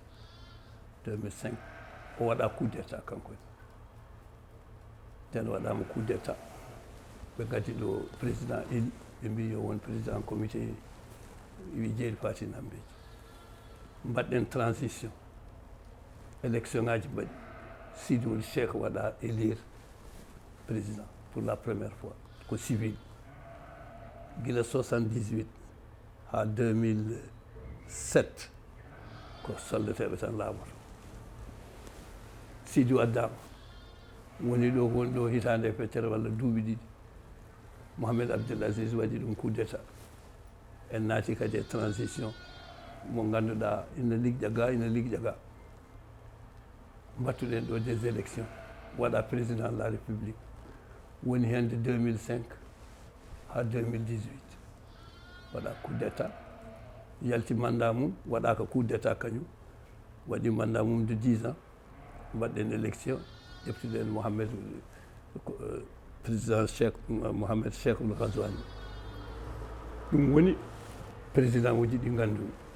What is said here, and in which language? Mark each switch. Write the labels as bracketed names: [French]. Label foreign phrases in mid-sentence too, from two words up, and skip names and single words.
[Fula] o waɗa [French] coup d'état [Fula] kankone nden waɗama [French] coup d'état [Fula] ɓe gaddi ɗo président eli ɓe mbi yo won président comité wi Jeeri Fati Nambeji mbaɗɗen transition élection ngaji mbaɗi Sidi Ould Cheikh waɗa [French] élire président pour la première fois [Fula] ko civil gila 78 ha 2007 ko soldateɓe tan laamoto Sidi addama woni ɗo woni ɗo hitande e feccere walla duuɓi ɗiɗi Mohamed Abdoul Aziz waɗi ɗum [French] coup d'état [Fula] en naati kadi e transition mo ngannduɗaa ina ligƴa ga ina ligƴa ga mbattuɗen ɗo [French] des élections [Fula] waɗa [French] président de la république [Fula] woni hen de 2005 ha 2018 waɗa [French] coup d'état [Fula] yalti mandat mum waɗaka [French] coup d'état [Fula] kañum waɗi mandat mum [French] de 10 ans [Fula] mbaɗɗen élection ƴeftuɗen Mohamed président Cheikh Mohamed Cheikh Ould Ghazouani ɗum woni président uji ɗi ngannduɗi